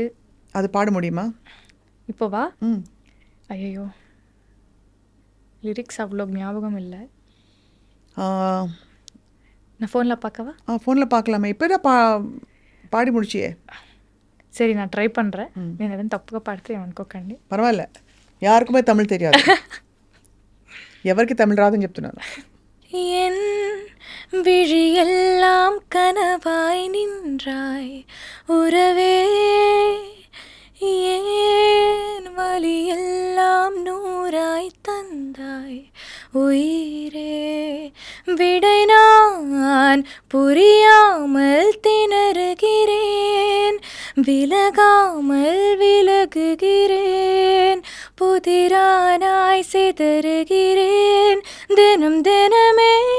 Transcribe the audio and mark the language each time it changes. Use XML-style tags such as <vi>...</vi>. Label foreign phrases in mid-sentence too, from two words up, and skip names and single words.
<ta>அது பாட முடியுமா இப்போவா? ம் ஐயோ, லிரிக்ஸ் அவ்வளோ ஞாபகம் இல்லை. நான் ஃபோனில் பார்க்கவா? ஃபோனில் பார்க்கலாமே. இப்போ தான் பாடி முடிச்சியே. சரி, நான் ட்ரை பண்ணுறேன்.</ta> <te>నేను ఏదైనా తప్పుగా పాడితే ఏమనుకోకండి. పర్వాలే, యారుకుమే తమిళ్ తెలియదు, ఎవరికి తమిళ్ రాదని చెప్తున్నాను.</te> <ta>என் விழியெல்லாம் கனவாய் நின்றாய் உறவே, ஏன் வலியெல்லாம் நூறாய் தந்தாய் உயிரே, விடை நான் புரியாமல் திணறுகிறேன், விலகாமல் விலகுகிறேன், புதிரானாய் சிதறுகிறேன் தினம் தினமே,</ta>